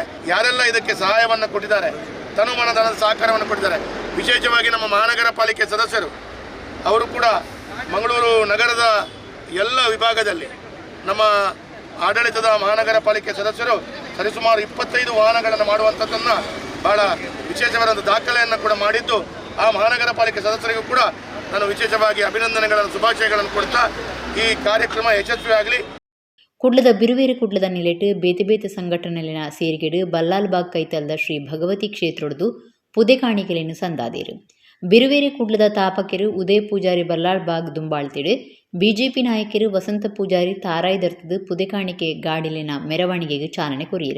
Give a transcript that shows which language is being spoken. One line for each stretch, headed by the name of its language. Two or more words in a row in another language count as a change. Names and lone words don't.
Kannada: ಯಾರೆಲ್ಲ ಇದಕ್ಕೆ ಸಹಾಯವನ್ನು ಕೊಟ್ಟಿದ್ದಾರೆ, ತನುಮನಧನದ ಸಹಕಾರವನ್ನು ಕೊಟ್ಟಿದ್ದಾರೆ, ವಿಶೇಷವಾಗಿ ನಮ್ಮ ಮಹಾನಗರ ಪಾಲಿಕೆ ಸದಸ್ಯರು ಅವರು ಕೂಡ ಮಂಗಳೂರು ನಗರದ ಎಲ್ಲ ವಿಭಾಗದಲ್ಲಿ ನಮ್ಮ ಆಡಳಿತದ ಮಹಾನಗರ ಪಾಲಿಕೆ ಸದಸ್ಯರು ಸರಿಸುಮಾರು 25 ವಾಹನಗಳನ್ನು ಮಾಡುವಂಥದ್ದನ್ನು ಭಾಳ ವಿಶೇಷವಾದ ದಾಖಲೆಯನ್ನು ಕೂಡ ಮಾಡಿದ್ದು, ಆ ಮಹಾನಗರ ಪಾಲಿಕೆ ಸದಸ್ಯರಿಗೂ ಕೂಡ ನಾನು ವಿಶೇಷವಾಗಿ ಅಭಿನಂದನೆಗಳನ್ನು, ಶುಭಾಶಯಗಳನ್ನು ಕೊಡ್ತಾ ಈ ಕಾರ್ಯಕ್ರಮ ಯಶಸ್ವಿಯಾಗಲಿ.
Tulu: ಕುಡ್ಲದ ಬಿರುವೇರು ಕುಡ್ಲದ ನಿಲೆಟ್ಟು ಬೇತೆ ಬೇತೆ ಸಂಘಟನೆಲಿನ ಸೇರಿಗೆಡು ಬಲ್ಲಾಲ್ಬಾಗ್ ಕೈತಲ್ದ ಶ್ರೀ ಭಗವತಿ ಕ್ಷೇತ್ರೊಡ್ದು ಪುದೆ ಕಾಣಿಕೆಲೆಯನ್ನು ಸಂದಾದೇರು. ಬಿರುವೇರೆ ಕುಡ್ಲದ ತಾಪಕೆರು ಉದಯ ಪೂಜಾರಿ ಬಲ್ಲಾಳ್ಬಾಗ್ ದುಂಬಾಳ್ತಿಡು, ಬಿಜೆಪಿ ನಾಯಕರು ವಸಂತ ಪೂಜಾರಿ ತಾರಾಯ್ದರ್ತದು ಪುದೆ ಕಾಣಿಕೆ ಗಾಡಿಲಿನ ಮೆರವಣಿಗೆಗೆ ಚಾಲನೆ ಕೊರಿಯರು.